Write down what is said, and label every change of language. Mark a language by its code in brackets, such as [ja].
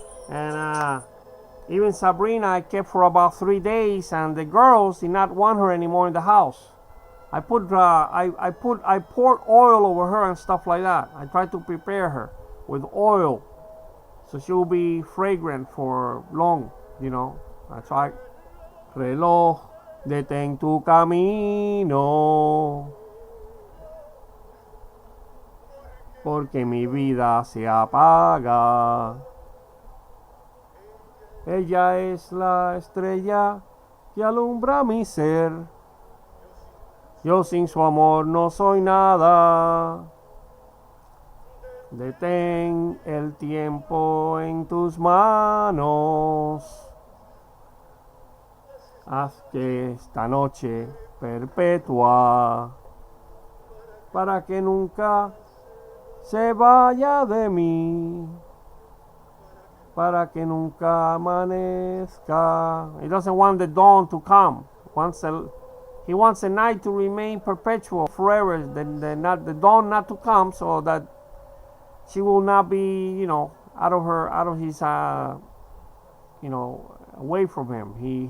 [en] And even Sabrina I kept for about 3 days, and the girls did not want her anymore in the house. I poured oil over her and stuff like that. I tried to prepare her with oil so she will be fragrant for long, you know. I tried. [es] Reloj, detén tu camino, porque mi vida se apaga. Ella es la estrella que alumbra mi ser. Yo sin su amor no soy nada. Detén el tiempo en tus manos. Haz que esta noche perpetua, para que nunca se vaya de mí. Para que nunca amanezca. [en] He doesn't want the dawn to come. He wants the night to remain perpetual, forever. The dawn not to come, so that she will not be, you know, out of his, you know, away from him.